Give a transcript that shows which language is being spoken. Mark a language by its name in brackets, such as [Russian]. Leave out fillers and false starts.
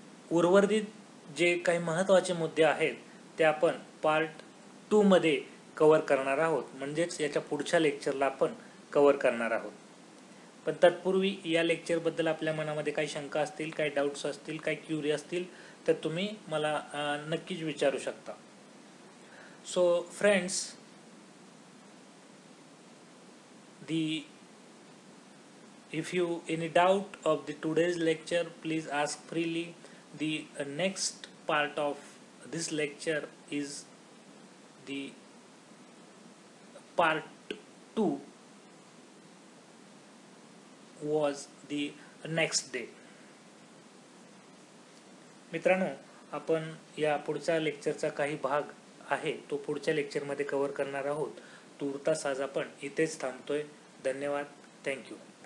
[Marathi] उर्वरित जे काही महत्त्वाचे मुद्दे आहेत ते आपण पार्ट 2 मध्ये कव्हर करणार आहोत, म्हणजेच याच्या पुढच्या लेक्चरला आपण कव्हर करणार आहोत. पण तत्पूर्वी या लेक्चरबद्दल आपल्या मनामध्ये काही शंका असतील, काही डाऊट्स असतील, काही क्युरी असतील तर तुम्ही मला नक्कीच विचारू शकता. [English] So friends, if you any doubt of the today's lecture, please ask freely. The next part of this lecture is the part 2 was the next day. [Marathi] मित्रांनो, आपण या पुढच्या लेक्चरचा काही भाग आहे तो पुढच्या लेक्चरमध्ये कव्हर करणार आहोत. तूर्तास आज आपण इथेच थांबतोय. धन्यवाद. थँक्यू.